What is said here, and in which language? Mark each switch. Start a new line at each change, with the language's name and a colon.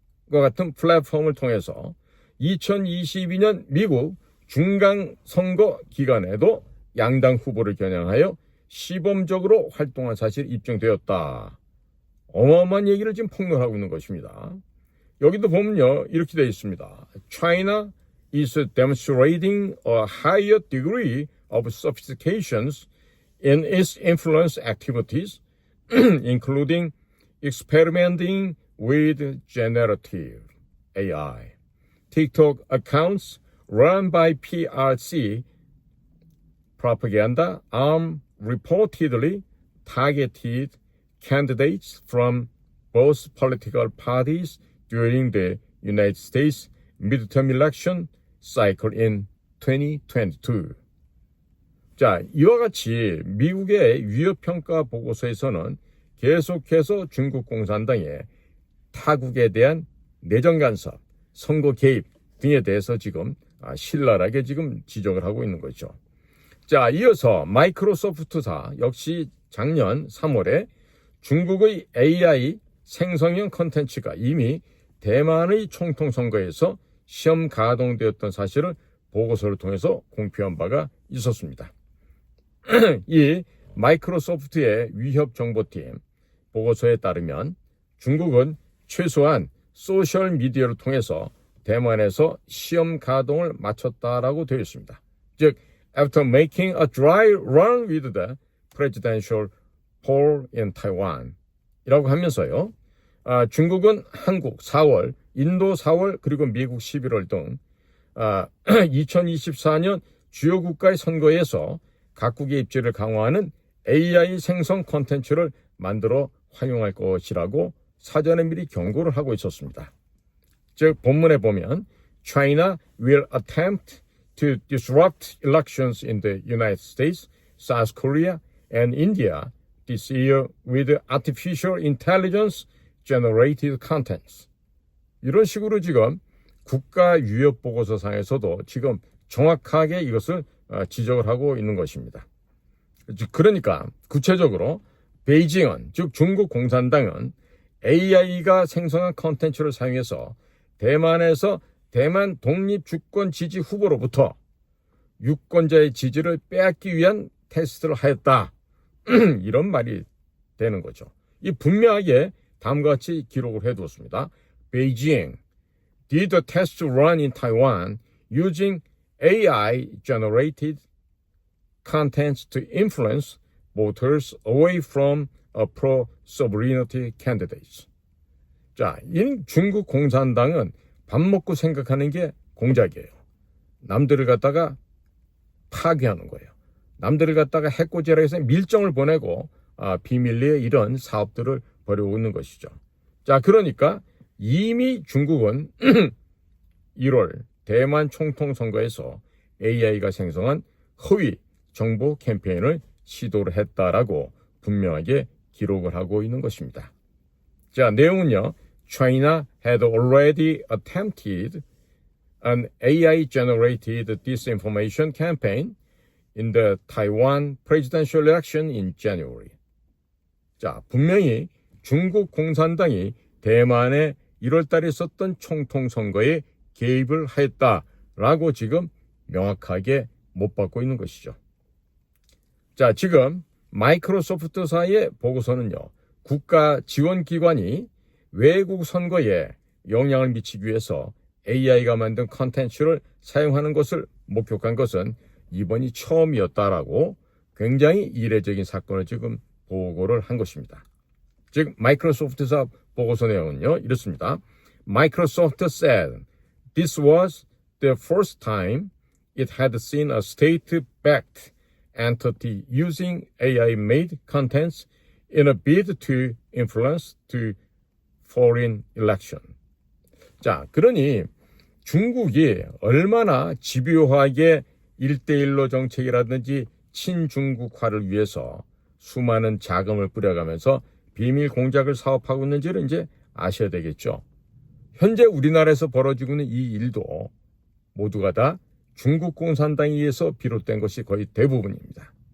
Korean: 같은 플랫폼을 통해서 2022년 미국 중간선거 기간에도 양당 후보를 겨냥하여 시범적으로 활동한 사실이 입증되었다. 어마어마한 얘기를 지금 폭로하고 있는 것입니다. 여기도 보면요, 이렇게 되어 있습니다.
English: China is demonstrating a higher degree of sophistication in its influence activities, including experimenting with generative AI. TikTok accounts run by PRC propaganda reportedly targeted candidates from both political parties during the United States midterm election cycle in 2022.
Korean: 자, 이와 같이 미국의 위협평가 보고서에서는 계속해서 중국 공산당의 타국에 대한 내정 간섭, 선거 개입 등에 대해서 지금 신랄하게 지금 지적을 하고 있는 거죠. 자, 이어서 마이크로소프트사 역시 작년 3월에 중국의 AI 생성형 콘텐츠가 이미 대만의 총통 선거에서 시험 가동되었던 사실을 보고서를 통해서 공표한 바가 있었습니다. 이 마이크로소프트의 위협정보팀 보고서에 따르면 중국은 최소한 소셜미디어를 통해서 대만에서 시험 가동을 마쳤다라고 되어 있습니다. 즉,
English: after making a dry run with the presidential poll in Taiwan
Korean: 이라고 하면서요. 중국은 한국 4월, 인도 4월, 그리고 미국 11월 등 2024년 주요 국가의 선거에서 각국의 입지를 강화하는 AI 생성 콘텐츠를 만들어 활용할 것이라고 사전에 미리 경고를 하고 있었습니다. 즉 본문에 보면
English: China will attempt to disrupt elections in the United States, South Korea, and India this year with artificial intelligence generated contents.
Korean: 이런 식으로 지금 국가 위협 보고서상에서도 지금 정확하게 이것을 지적을 하고 있는 것입니다. 그러니까 구체적으로 베이징은, 즉 중국 공산당은 AI가 생성한 콘텐츠를 사용해서 대만에서 대만 독립주권 지지 후보로부터 유권자의 지지를 빼앗기 위한 테스트를 하였다. 이런 말이 되는 거죠. 이 분명하게 다음과 같이 기록을 해두었습니다.
English: Beijing did a test run in Taiwan using AI-generated contents to influence voters away from a pro-sovereignty candidates.
Korean: 자, 이 중국 공산당은 밥 먹고 생각하는 게 공작이에요. 남들을 갖다가 파괴하는 거예요. 남들을 갖다가 해코지라 해서 밀정을 보내고 비밀리에 이런 사업들을 벌이고 있는 것이죠. 자, 그러니까 이미 중국은 1월 대만 총통 선거에서 AI가 생성한 허위 정보 캠페인을 시도를 했다라고 분명하게 기록을 하고 있는 것입니다. 자, 내용은요.
English: China had already attempted an AI-generated disinformation campaign in the Taiwan presidential election in January.
Korean: 자, 분명히 중국 공산당이 대만에 1월달에 있었던 총통 선거에 개입을 하였다라고 지금 명확하게 못 받고 있는 것이죠. 자, 지금 마이크로소프트사의 보고서는요. 국가 지원기관이 외국 선거에 영향을 미치기 위해서 AI가 만든 컨텐츠를 사용하는 것을 목격한 것은 이번이 처음이었다라고 굉장히 이례적인 사건을 지금 보고를 한 것입니다. 즉 마이크로소프트사 보고서 내용은요. 이렇습니다.
English: Microsoft said this was the first time it had seen a state-backed entity using AI-made contents in a bid to influence the foreign election.
Korean: 자, 그러니 중국이 얼마나 집요하게 1대1로 정책이라든지 친중국화를 위해서 수많은 자금을 뿌려가면서 비밀 공작을 사업하고 있는지를 이제 아셔야 되겠죠. 현재 우리나라에서 벌어지고 있는 이 일도 모두가 다 중국 공산당에 의해서 비롯된 것이 거의 대부분입니다.